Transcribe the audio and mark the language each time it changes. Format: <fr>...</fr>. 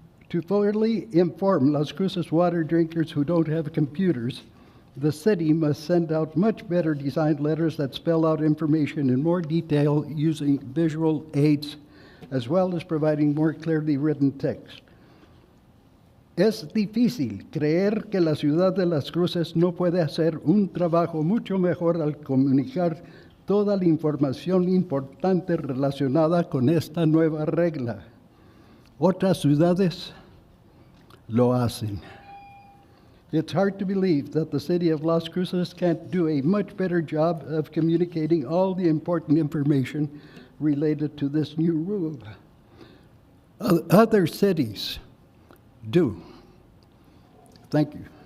<en>To fully inform Las Cruces water drinkers who don't have computers, the city must send out much better designed letters that spell out information in more detail using visual aids, as well as providing more clearly written text.</en> <es>Es difícil creer que la ciudad de Las Cruces no puede hacer un trabajo mucho mejor al comunicar toda la información importante relacionada con esta nueva regla. Otras ciudades lo hacen.</es> <en>It's hard to believe that the city of Las Cruces can't do a much better job of communicating all the important information related to this new rule. Other cities do. Thank you.</en>